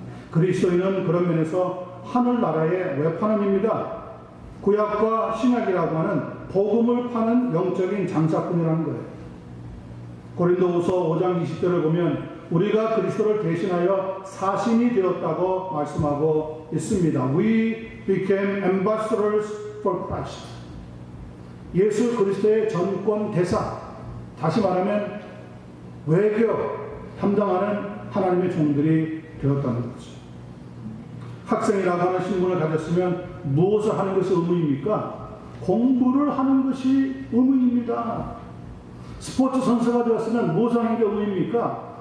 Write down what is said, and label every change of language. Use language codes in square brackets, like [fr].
[ko] 그리스도인은 그런 면에서 하늘나라의 외판원입니다. 구약과 신약이라고 하는 복음을 파는 영적인 장사꾼이라는 거예요. 고린도후서 5장 20절을 보면 우리가 그리스도를 대신하여 사신이 되었다고 말씀하고 있습니다. [en] We became ambassadors for Christ. [ko] 예수 그리스도의 전권 대사, 다시 말하면 외교 담당하는 하나님의 종들이 되었다는 거죠. 학생이라고 하는 신분을 가졌으면 무엇을 하는 것이 의무입니까? 공부를 하는 것이 의무입니다. 스포츠 선수가 되었으면 무엇을 하는 게 의무입니까?